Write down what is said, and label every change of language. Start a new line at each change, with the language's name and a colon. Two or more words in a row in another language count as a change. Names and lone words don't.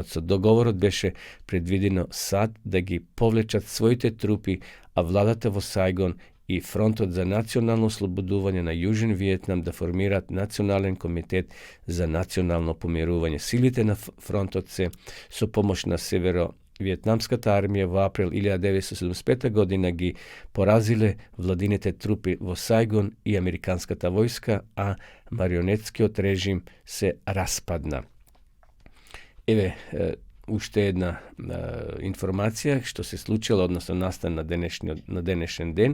Macedonian: Со договорот беше предвидено САД да ги повлечат своите трупи, а владата во Сајгон и Фронтот за национално ослободување на Јужен Виетнам да формираат Национален комитет за национално помирување. Силите на фронтот се со помош на Виетнамската армија в април 1975 година ги поразиле владините трупи во Сайгон и американската војска, а марионетскиот режим се распадна. Еве, уште една информација што се случила, односно настана на денешен ден.